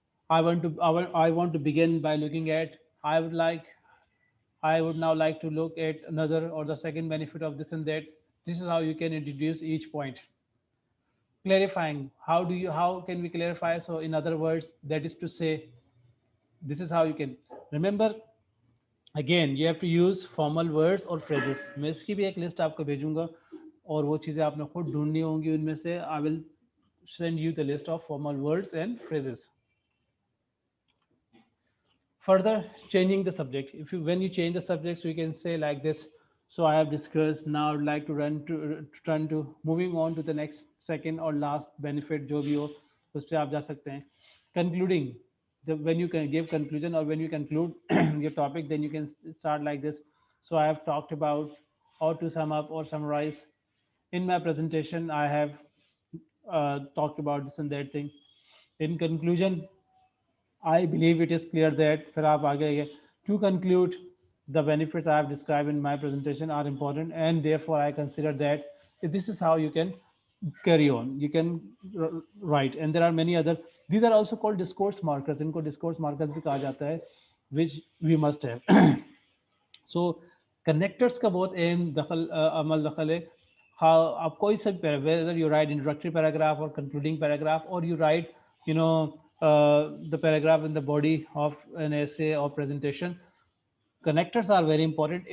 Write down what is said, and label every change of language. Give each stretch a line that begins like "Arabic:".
English: I want to begin by looking at, I would like, I would now like to look at another or the second benefit of this and that. This is how you can introduce each point. Clarifying. How can we clarify? So in other words, that is to say, this is how you can remember. Again, you have to use formal words or phrases.
Hindi: मैं इसकी भी एक list आपको भेजूंगा और वो चीज़ें आपने खुद ढूंढनी होंगी उनमें से.
English: I will send you the list of formal words and phrases. Further, changing the subject. If you when you change the subject, so you can say like this. So I have discussed. Now I'd like to turn to moving on to the next second or last benefit
Hindi: जो भी हो उस पर आप जा सकते हैं.
English: Concluding. When you can give conclusion or when you conclude your topic, then you can start like this. So I have talked about how to sum up or summarize. In my presentation, I have talked about this and that thing. In conclusion, I believe it is clear that
Hindi: फिर आप आगे आइए.
English: To conclude, the benefits I have described in my presentation are important, and therefore I consider that this is how you can carry on. You can write, and there are many other. These are also called discourse markers.
Hindi: इनको discourse markers भी कहा जाता है,
English: which we must have.
Hindi: So connectors का बहुत अहम दखल अमल दखल है. हाँ, आप कोई सा भी
English: Whether you write introductory paragraph और concluding paragraph और you write you know the paragraph in the body of an essay or presentation, connectors are very important.